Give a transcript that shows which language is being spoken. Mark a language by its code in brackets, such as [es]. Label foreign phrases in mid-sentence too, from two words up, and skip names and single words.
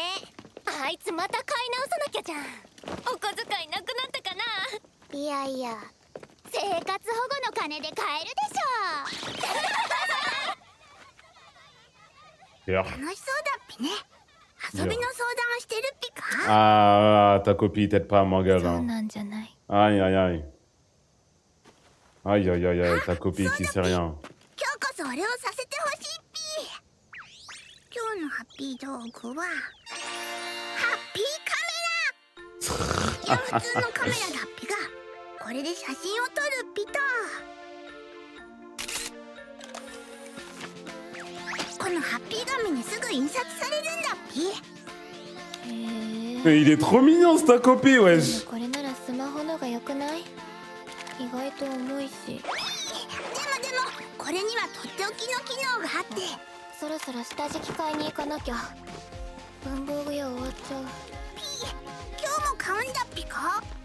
[ja] あいつまた買い直さなきゃじゃん。お小遣いなくなったかな。いやいや、生活保護の金で買えるでしょ。 [fr] Sûr. [ja] 楽しそうだっぴね。遊びの相談をしてるっぴか？ [fr] Ah, ta copie t'aide pas à m'engager. [ja] そう [fr] Hein. [ja] なんじゃない。 [fr] Aïe, aïe, aïe. Aïe, aïe, aïe, aïe, ta copie qui sait rien. [ja] 今日こそ俺をさせてほしいっぴ。今日のハッピー道具はハッピーカメラ。いや普通のカメラだっぴがこれで写真を撮るっぴと。このハッピー紙にすぐ印刷されるんだっぴ。へえ。 [fr] Mais il est trop mignon, ce ta copie, wesh. [ja] これならスマホのが良くない？意外と重いし。でもこれにはとっておきの機能があって。そろそろ下敷き買いに行かなきゃ。文房具屋終わっちゃう。今日も買うんだっぴか？